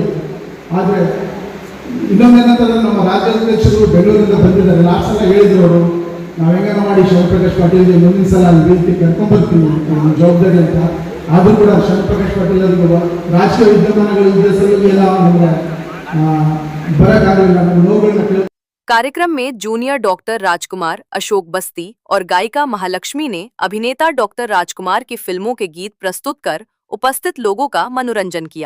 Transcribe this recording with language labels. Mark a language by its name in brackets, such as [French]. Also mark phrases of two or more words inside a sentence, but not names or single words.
[Kannada] ಆದರೆ ಇನ್ನೊಂದೇನಂತಂದ್ರೆ ನಮ್ಮ ರಾಜ್ಯಾಧ್ಯಕ್ಷರು ಬೆಂಗಳೂರಿಂದ ಬಂದಿದ್ದಾರೆ. ಲಾಸ್ಟ್ ಸಲ ಹೇಳಿದ್ರು ಅವರು, ನಾವು ಹೆಂಗಾರ ಮಾಡಿ ಶಿವಪ್ರಕಾಶ್ ಪಾಟೀಲ್ಗೆ ಮುಂದಿನ ಸಲ ಅಲ್ಲಿ ವೇದಿಕೆ ಕರ್ಕೊಂಡ್ಬರ್ತೀವಿ, ಜವಾಬ್ದಾರಿ ಅಂತ. ಆದರೂ ಕೂಡ ಶಿವಪ್ರಕಾಶ್ ಪಾಟೀಲ್ ಅವರಿಗೆ ರಾಜಕೀಯ ವಿದ್ಯಮಾನಗಳು ಇದ್ದ ಸಲುವಾಗಿ ಎಲ್ಲ ನಮಗೆ ಬರೋಕ್ಕಾಗಲಿಲ್ಲ. ನಮ್ಮ ನೋವುಗಳನ್ನ ಕೇಳಿ [Hindi] कार्यक्रम में जूनियर डॉक्टर राजकुमार, अशोक बस्ती और गायिका महालक्ष्मी ने अभिनेता डॉक्टर राजकुमार की फिल्मों के गीत प्रस्तुत कर उपस्थित लोगों का मनोरंजन किया।